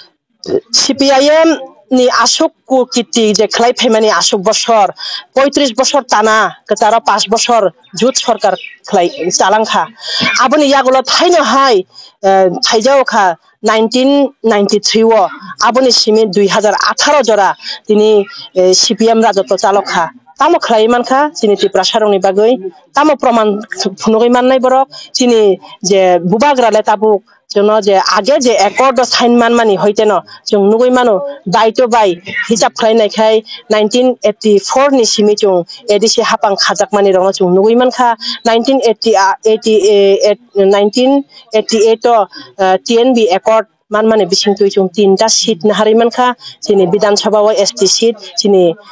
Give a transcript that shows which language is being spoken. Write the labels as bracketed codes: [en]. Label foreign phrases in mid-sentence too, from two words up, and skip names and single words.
[trp] CPIM ni asuk kiti je khlai phaimani asuk bosor 35 bosor tana ketaro 5 bosor jut sarkar khlai chalangkha aboni yagulo thaino hai thaijao kha 1993 o aboni simi 2018 jora tini CPM rajotto chalokha tamo khlai mankha chini tipra sarongni bagoi tamo proman phunugoi mannai borok chini je bubagrale tabu जोंनो जे आगे जे [en] accord sign [trp] मान मानि होइते न जों नुगै मानो बाय तो बाय हिसाब खालायनायखाय 1984 नि सिमि जों एदिसे हापां खाजाक मानि रङ जों नुगै मानखा 1988 TNB एकॉर्ड मान माने बिसिं तुइ जों तीनटा सीट नाहारै मानखा जोंनि विधानसभा [en] ST seat [trp] जोंनि